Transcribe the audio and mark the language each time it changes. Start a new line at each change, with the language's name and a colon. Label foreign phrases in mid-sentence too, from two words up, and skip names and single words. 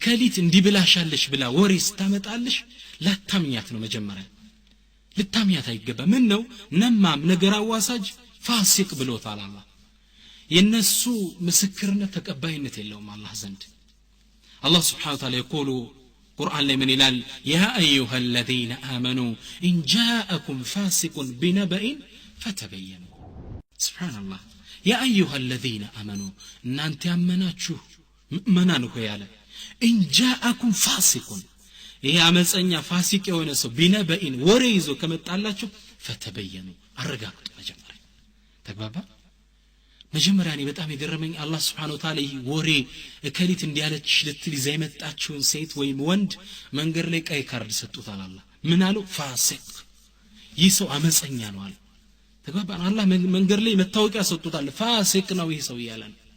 Amharic: እከሊት እንዲብላሻለሽ ብላ ወሬ ስታመጣልሽ ላታምኛት ነው መጀመሪያ ልታምኛት አይገባ ምን ነው ነማም ነገር አዋሳጅ ፋሲቅ ብሎታል አላህ የነሱ ምስክርነት ተቀባይነት የለውም አላህ ዘንድ አላህ
Arabic: سبحانه و تعالى يقول
Amharic: ቁርአን ላይ ምን ይላል
Arabic: يا أيها الذين آمنوا إن جاءكم فاسق بنبأ فتبينوا ሱብሃንአላህ يا أيها الذين آمنوا
Amharic: እናንተ ያመናችሁ ምእመናን ሆይ ያለ
Arabic: إن جاءكم فاسق
Amharic: ይሄ አመፀኛ ፋሲቅ የሆነ ሰው ቢነበኢን ወሬ ይዞ ከመጣላችሁ ፈተበየኑ አረጋግጡ መጀመሪያ ተግባባ መጀመሪያ እኔ በጣም የገረመኝ አላህ
Arabic: سبحانه وتعالى
Amharic: ወሬ እከሊት እንዲያለች ልትል ይዛ የመጣችውን ሴት ወይም ወንድ መንገድ ላይ ቀይ ካርድ ሰጡታል አላህ ምን አሉ ፋሲቅ ይህ ሰው አመፀኛ ነው አለ ተግባባን አላህ መንገድ ላይ መታወቂያ ሰጡታል ፋሲቅ ነው ይህ ሰው ይያላል